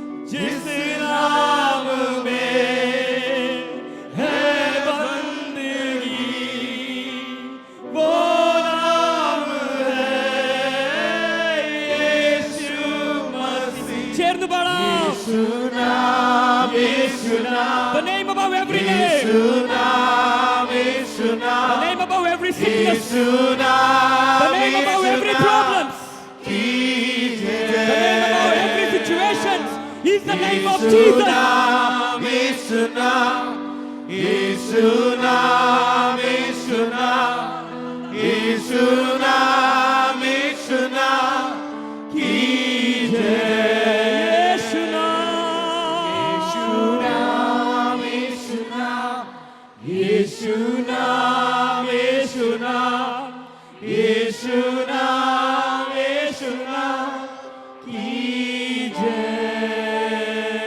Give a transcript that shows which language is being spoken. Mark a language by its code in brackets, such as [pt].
[hi] जिस नाम में है बंदगी, वो नाम है यीशु मसीह। [ml] ചേർന്ന് പാടാം. യേശു നാം, യേശു നാം, [en] the name above every name. [ml] യേശു നാം, യേശു നാം, [en] the name above every sickness. [ml] യേശു നാം, [en] the name above every problems. The name above every situation is the name of Jesus. [ml] യേശു നാം, യേശു നാം, യേശു നാം, യേശു നാം, യേശു നാം [hi] की जय। [ml] യേശു നാം, യേശു നാം, യേശു നാം, യേശു നാം, യേശു നാം, യേശു നാം [hi] की जय।